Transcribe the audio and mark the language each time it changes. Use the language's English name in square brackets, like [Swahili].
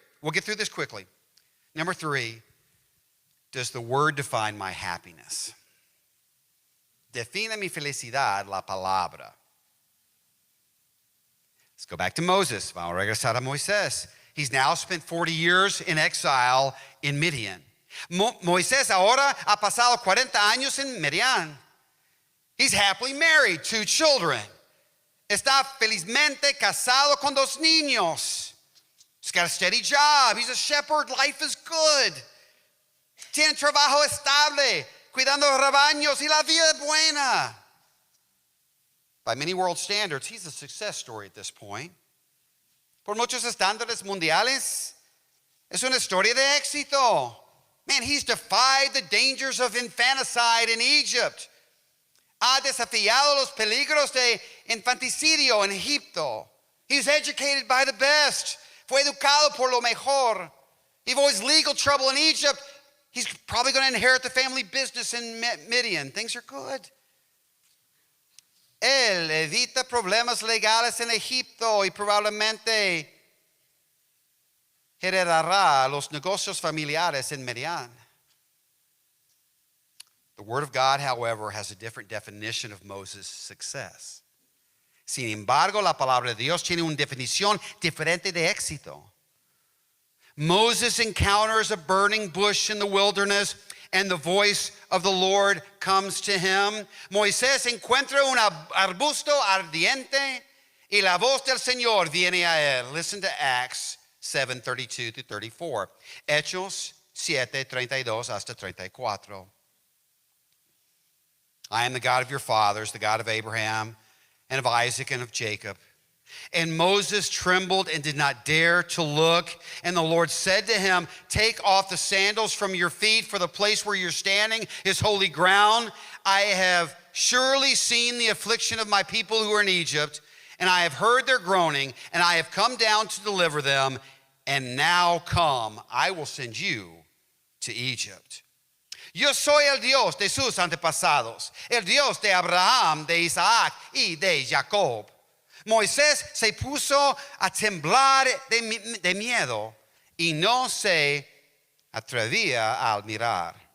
[English] We'll get through this quickly. Number 3. Does the word define my happiness? [Spanish] Define mi felicidad la palabra. [English] Let's go back to Moses. [Spanish] Vamos a regresar a Moisés. [English] He's now spent 40 years in exile in Midian. [Spanish] Moisés ahora ha pasado 40 años en Midian. [English] He's happily married, 2 children. [Spanish] Está felizmente casado con 2 niños. [English] He's got a steady job. He's a shepherd. Life is good. [Spanish] Tiene trabajo estable, cuidando rebaños y la vida es buena. [English] By many world standards, he's a success story at this point. [Spanish] Por muchos estándares mundiales, es una historia de éxito. [English] Man, he's defied the dangers of infanticide in Egypt. [Spanish] Ha desafiado los peligros de infanticidio en Egipto. [English] He's educated by the best. [Spanish] Fue educado por lo mejor. [English] He avoids legal trouble in Egypt. He's probably going to inherit the family business in Midian. Things are good. [Spanish] Él evita problemas legales en Egipto y probablemente heredará los negocios familiares en Midian. [English] The Word of God, however, has a different definition of Moses' success. [Spanish] Sin embargo, la palabra de Dios tiene una definición diferente de éxito. [English] Moses encounters a burning bush in the wilderness, and the voice of the Lord comes to him. [Spanish] Moisés encuentra un arbusto ardiente, y la voz del Señor viene a él. [English] Listen to Acts 7:32-34. [Spanish] Hechos 7:32 hasta 34. [English] I am the God of your fathers, the God of Abraham, and of Isaac, and of Jacob. And Moses trembled and did not dare to look. And the Lord said to him, take off the sandals from your feet, for the place where you're standing is holy ground. I have surely seen the affliction of my people who are in Egypt, and I have heard their groaning, and I have come down to deliver them. And now come, I will send you to Egypt. [Spanish] Yo soy el Dios de sus antepasados, el Dios de Abraham, de Isaac y de Jacob. Moisés se puso a temblar de miedo y no se atrevía a mirar.